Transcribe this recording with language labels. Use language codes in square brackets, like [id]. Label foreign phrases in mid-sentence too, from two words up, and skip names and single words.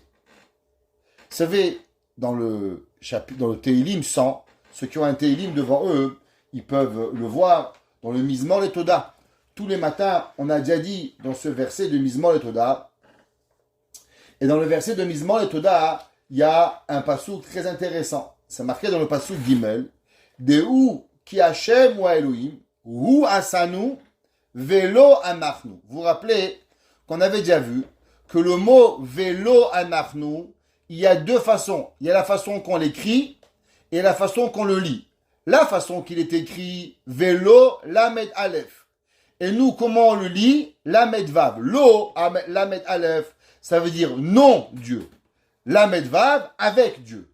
[fr] Vous savez, dans le Tehillim 100, ceux qui ont un Tehillim devant eux, ils peuvent le voir dans le [he] מזמור לתודה. [fr] Tous les matins, on a déjà dit dans ce verset de [he] מזמור לתודה. [fr] Et dans le verset de [he] מזמור לתודה, [fr] il y a un passouk très intéressant. C'est marqué dans le [he] פסוק גימל. דעו כי השם הוא אלוהים הוא עשנו ולא אנחנו. [fr] Vous vous rappelez qu'on avait déjà vu que le mot [he] ולא אנחנו, [fr] il y a deux façons. Il y a la façon qu'on l'écrit et la façon qu'on le lit. La façon qu'il est écrit, [he] ולא למד אלף. [fr] Et nous, comment on le lit? [he] למד וו לא למד אלף, [fr] ça veut dire non Dieu. [he] למד וו, [fr] avec Dieu.